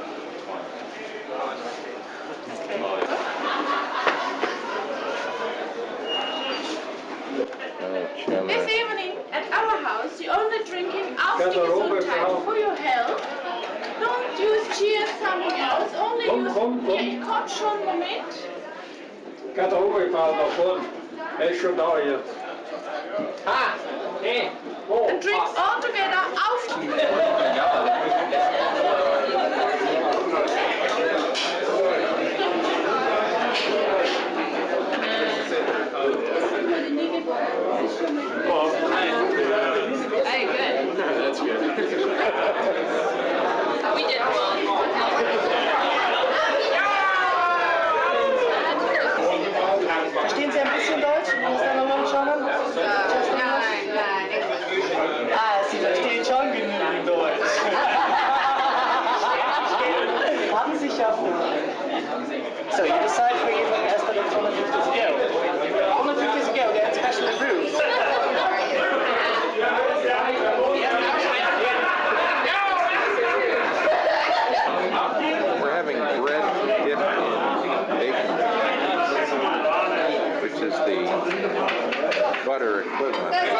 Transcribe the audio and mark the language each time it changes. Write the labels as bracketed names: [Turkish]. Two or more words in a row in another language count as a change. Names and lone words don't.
[English] This evening at our house, the only drinking after Gesundheit for your health. Don't use cheers, something else. Only use beer. [German] Ich komm schon, Moment. [Dutch] Gaat er overgevallen naar voren. [German] Hij is schon da jetzt. Ah, nee. [English] And drink all together auf. Hey, good. That's good. We did well. [German] Verstehen Sie ein bisschen Deutsch? Muss da nochmal schauen? Nein, English. Ah, Sie verstehen schon genügend Deutsch. Haben Sie schaffen. [English] So you decide for you as for the alternative to go. Alternative is go, they're especially rude. We're having bread dipped in bacon, which is the butter equivalent.